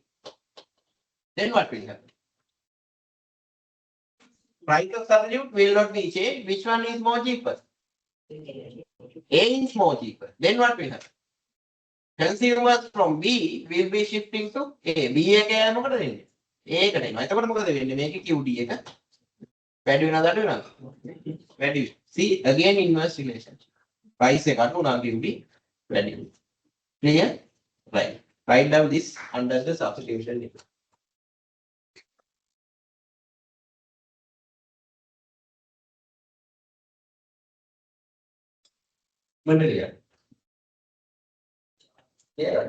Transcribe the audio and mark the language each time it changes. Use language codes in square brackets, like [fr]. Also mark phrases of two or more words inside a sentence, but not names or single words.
[en] Then what will happen? Price of substitute will not be changed. Which one is more cheaper? A is more cheaper. Then what will happen? Consumers from B will be shifting to A. [si] B එක මොකද වෙන්නේ? A එකට එනවා. එතකොට මොකද වෙන්නේ? මේකේ QD එක වැඩි වෙනවද අඩු වෙනවද? වැඩි. [en] See again inverse relationship. [si] Price එක අඩු වුණා QD වැඩි. [en] Clear? Right. Write down this under the substitution effect. Material. Yeah.